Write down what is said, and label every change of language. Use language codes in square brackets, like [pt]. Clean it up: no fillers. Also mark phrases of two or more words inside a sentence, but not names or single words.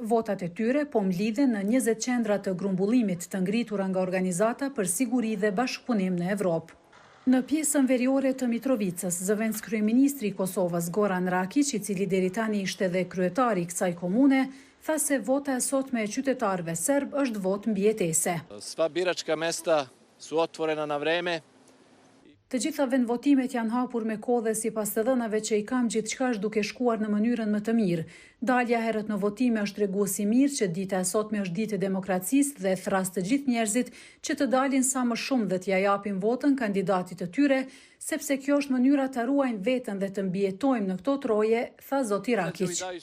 [sq] Votat e tyre po mlidhen në 20 qendra të grumbullimit të ngritura nga organizata për siguri dhe bashkëpunim në Evropë. Në pjesën veriore të Mitrovicës, zëvendës kryeministri i Kosovës Goran Rakić, i cili deri tani ishte dhe kryetari i kësaj komune, tha se vota e sotme e qytetarëve serb është votë mbijetese. [sr] Sva biračka mesta su otvorena na vreme. [sq] Të gjitha vendvotimet janë hapur me kohë dhe sipas të dhënave që i kam gjithçka është duke shkuar në mënyrën më të mirë. Dalja herët në votime është treguesi mirë që dita e sotme është ditë e demokracisë dhe thras të gjithë njerëzit që të dalin sa më shumë dhe t'ja japin votën kandidatit të tyre, sepse kjo është mënyra ta ruajnë veten dhe të mbijetojmë në këto troje, tha zoti Rakić.